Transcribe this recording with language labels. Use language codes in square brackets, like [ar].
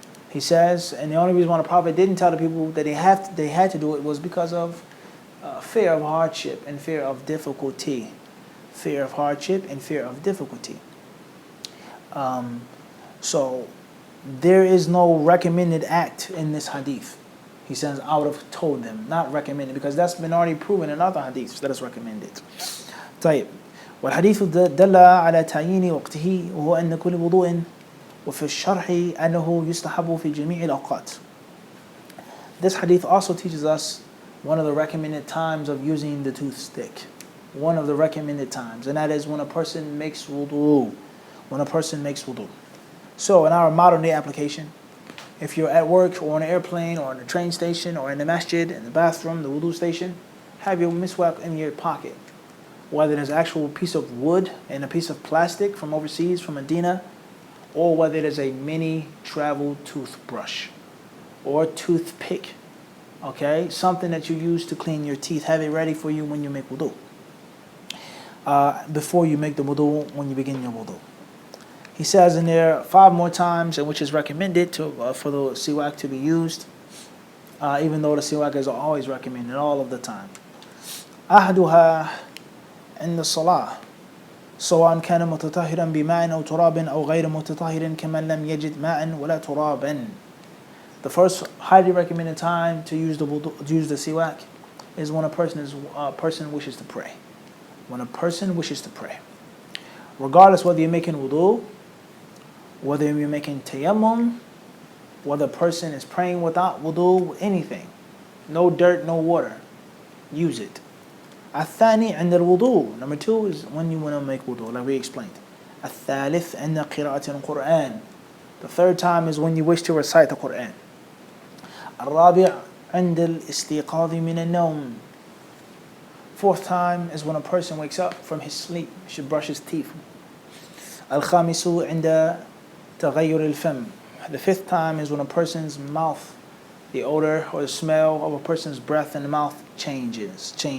[en] He says, and the only reason why the Prophet didn't tell the people that they had to do it was because of fear of hardship and fear of difficulty. Fear of hardship and fear of difficulty. So there is no recommended act in this hadith. He says, I would have told them, not recommended, because that's been already proven in other hadiths that is recommended. [ar] طيب. والحديث دل على تعيين وقته وهو أن كل وضوء وفي الشرح أنه يستحب في جميع الأوقات. [en] This hadith also teaches us one of the recommended times of using the toothstick. One of the recommended times, and that is when a person makes wudu. When a person makes wudu. So in our modern day application, if you're at work or on an airplane or in a train station or in the masjid, in the bathroom, the wudu station, have your miswak in your pocket. whether it's actual piece of wood and a piece of plastic from overseas, from Medina, or whether it is a mini travel toothbrush or toothpick, okay? Something that you use to clean your teeth. Have it ready for you when you make wudu. Before you make the wudu, when you begin your wudu. He says in there 5 more times in which is recommended for the siwak to be used, even though the siwak is always recommended all of the time. [ar] أحدها عند الصلاة سواء كان متطهرا بماء أو تراب أو غير متطهر كمن لم يجد ماء ولا ترابا. [en] The first highly recommended time to use the siwak is when a person wishes to pray. When a person wishes to pray, regardless whether you're making wudu, whether you're making tayammum, whether a person is praying without wudu, anything, no dirt, no water, use it. [ar] الثاني عند الوضوء. [en] Number 2 is when you want to make wudu, like we explained. [ar] الثالث عند قراءة القرآن. [en] The 3rd time is when you wish to recite the Quran. [ar] الرابع عند الاستيقاظ من النوم. [en] 4th time is when a person wakes up from his sleep. He should brush his teeth. [ar] الخامس عند تغير الفم. [en] The 5th time is when a person's mouth, the odor or the smell of a person's breath in the mouth changes.